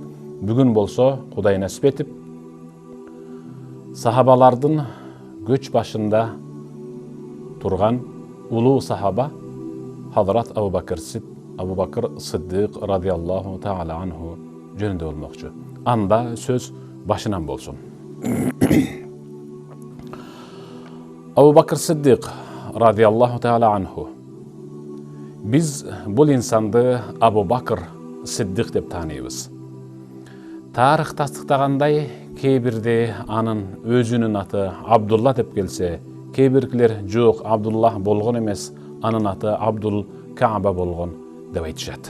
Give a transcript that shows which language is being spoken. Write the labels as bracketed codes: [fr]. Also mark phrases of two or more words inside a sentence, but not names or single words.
[ky] Бүгүн болсо Кудай насип этип сахабалардын көч башында турган улуу сахаба Хазрат Абу Бакр Сиддик [ar] رضي الله تعالى عنه [ky] жөнүндө болмокчу. Анда сөз башынан болсун. [ar] Абу Бакр Сиддик رضي الله تعالى عنه. [ky] Биз бул инсанды Абу Бакр Сиддик деп тааныйбыз. Тарых тастыктагандай, кейбирде анын өзүнүн аты Абдулла деп келсе, кейбиркилер жок, Абдулла болгон эмес, анын аты Абдул Кааба болгон деп айтышат.